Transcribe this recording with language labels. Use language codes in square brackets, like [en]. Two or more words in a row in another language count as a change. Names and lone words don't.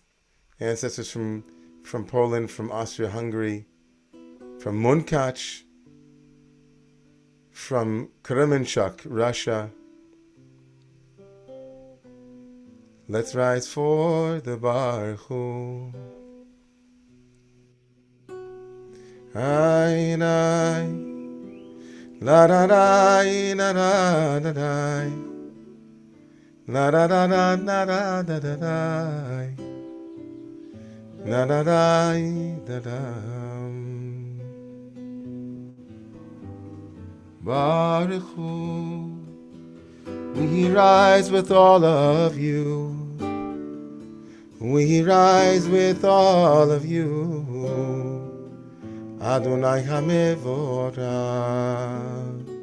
[en] Ancestors from Poland, from Austria-Hungary, from Munkac, from Kremenchuk, Russia. Let's rise for the Baruch Hu. Ay, ay, la da da, la da da da, la da da da da da da da da, la da da da da. [he] ברוך הוא, [en] we rise with all of you. We rise with all of you. [he] אדוני המבורך.